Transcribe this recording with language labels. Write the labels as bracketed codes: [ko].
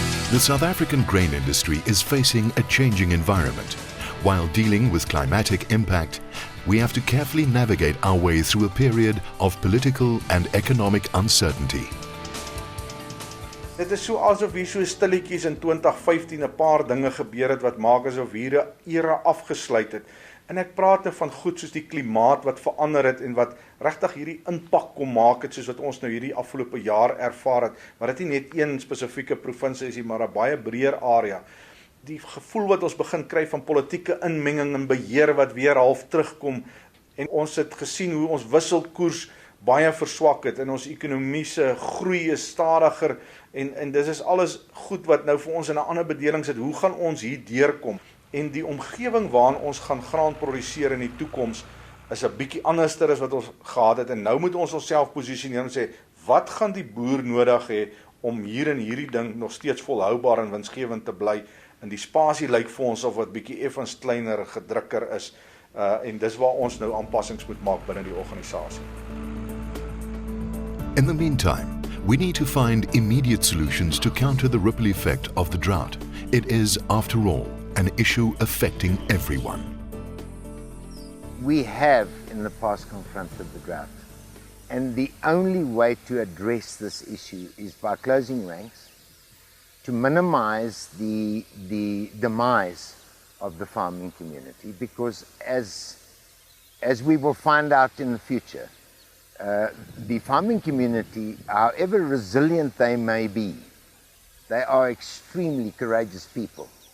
[en] The South African grain industry is facing a changing environment. While dealing with climatic impact, we have to carefully navigate our way through a period of political and economic uncertainty. [af] Dit is so asof hier so stilletjies in 2015 'n paar dinge gebeur het wat maak asof hier 'n era afgesluit het. En ek praat nou van goed soos die klimaat wat verander het en wat regtig hierdie impak kom maak het soos wat ons nou hierdie afgelope jaar ervaar het. Maar dit nie net een spesifieke provinsie is nie, maar 'n baie breër area. Die gevoel wat ons begin kry van politieke inmenging en beheer wat weer half terugkom en ons het gesien hoe ons wisselkoers baie verswak het en ons ekonomiese groei is stadiger en dis is alles goed wat nou vir ons in 'n ander bedeling sit. Hoe gaan ons hier deurkom? En die omgewing waarin ons gaan graan produseer in die toekoms is 'n bietjie anderster as wat ons gehad het en nou moet ons onsself posisioneer en sê wat gaan die boer nodig hê om hier in hierdie ding nog steeds volhoubaar en winsgewend te bly? En die spasie lyk vir ons of wat bietjie effens kleiner, gedrukker is en dis waar ons nou aanpassings moet maak binne die organisasie. [en] In the meantime, we need to find immediate solutions to counter the ripple effect of the drought. It is, after all, an issue affecting everyone. We have in the past confronted the drought, and the only way to address this issue is by closing ranks, to minimize the demise of the farming community, because as we will find out in the future, the farming community, however resilient they may be, they are extremely courageous people.